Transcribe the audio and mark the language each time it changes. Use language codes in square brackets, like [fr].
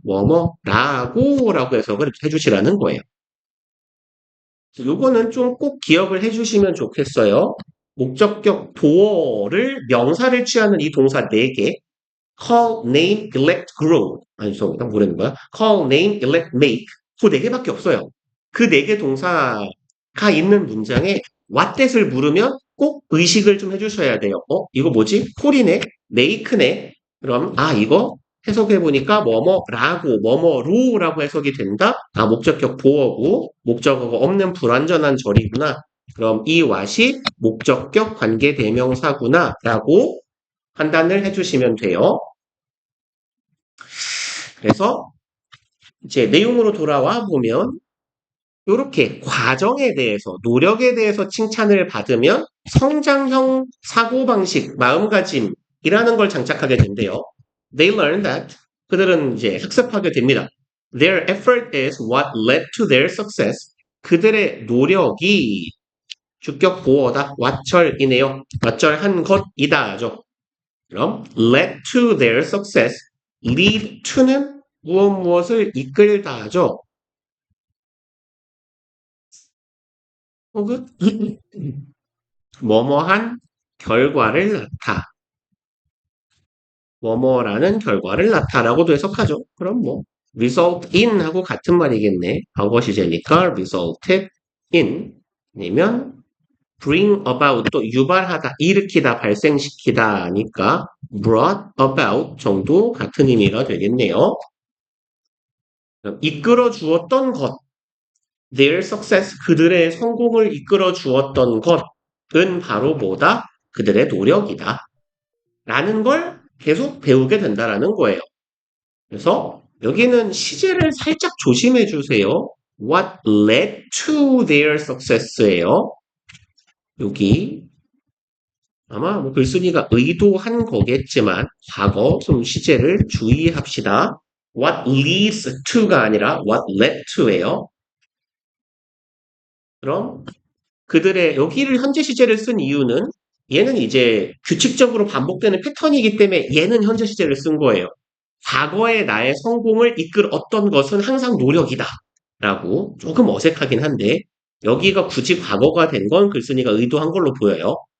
[ko] 뭐뭐라고 해석을 해주시라는 거예요. 요거는 좀 꼭 기억을 해주시면 좋겠어요. 목적격 도어를 명사를 취하는 이 동사 4개 call, name, elect, grow 아니 죄송합니다. 뭐라는 거야? call, name, elect, make 그 4개밖에 없어요. 그 4개 동사가 있는 문장에 what that을 물으면 꼭 의식을 좀 해주셔야 돼요. 이거 뭐지? call이네? make네? 그럼 이거 해석해보니까 뭐뭐라고 뭐뭐로라고 해석이 된다? 목적격 보어고 목적어가 없는 불완전한 절이구나. 그럼 이 what이 목적격 관계대명사구나 라고 판단을 해주시면 돼요. 그래서 이제 내용으로 돌아와 보면 이렇게 과정에 대해서, 노력에 대해서 칭찬을 받으면 성장형 사고방식, 마음가짐이라는 걸 장착하게 된대요. [en] They learn that [ko] 그들은 이제 학습하게 됩니다. [en] Their effort is what led to their success. [ko] 그들의 노력이 주격 보어다. 왓절이네요. 왓절한 것이다죠. [en] 그럼 led to their success. [ko] lead to는 무엇을 이끌다죠. 혹은 뭐뭐한 결과를 낳다. 뭐뭐라는 결과를 낳다라고도 해석하죠. 그럼 뭐 [en] result in [ko] 하고 같은 말이겠네. 과거 시제니까 [en] resulted in [ko] 아니면 [en] bring about [ko] 또 유발하다, 일으키다, 발생시키다니까 [en] brought about [ko] 정도 같은 의미가 되겠네요. 이끌어 주었던 것, [en] their success [ko] 그들의 성공을 이끌어 주었던 것은 바로 뭐다? 그들의 노력이다. 라는 걸 계속 배우게 된다라는 거예요. 그래서 여기는 시제를 살짝 조심해 주세요. [en] What led to their success예요. [ko] 여기 아마 뭐 글쓴이가 의도한 거겠지만 과거 좀 시제를 주의합시다. [en] What leads to가 아니라 what led to예요. [ko] 그럼 그들의 여기를 현재 시제를 쓴 이유는 얘는 이제 규칙적으로 반복되는 패턴이기 때문에 얘는 현재 시제를 쓴 거예요. 과거의 나의 성공을 이끌었던 것은 항상 노력이다. 라고 조금 어색하긴 한데 여기가 굳이 과거가 된 건 글쓴이가 의도한 걸로 보여요.